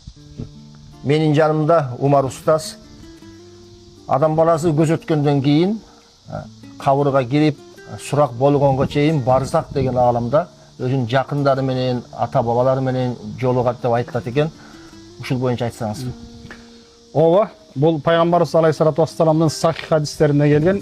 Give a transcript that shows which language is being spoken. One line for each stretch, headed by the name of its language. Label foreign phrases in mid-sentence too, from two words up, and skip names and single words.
Kyrgyz: Менин жанымда Умар Устаз. Адам баласы көз өткөндөн кийин кабырга кирип, сурак болгонго чейин барзак деген аламда өзүнүн жакындары менен, ата бабалары менен жолугат деп айтылат экен. Ушул боюнча айтсаңыз. Ооба, бул пайгамбарыбыз
Arabic: عليه الصلاة والسلام
Kyrgyz: сахих хадистерине келген.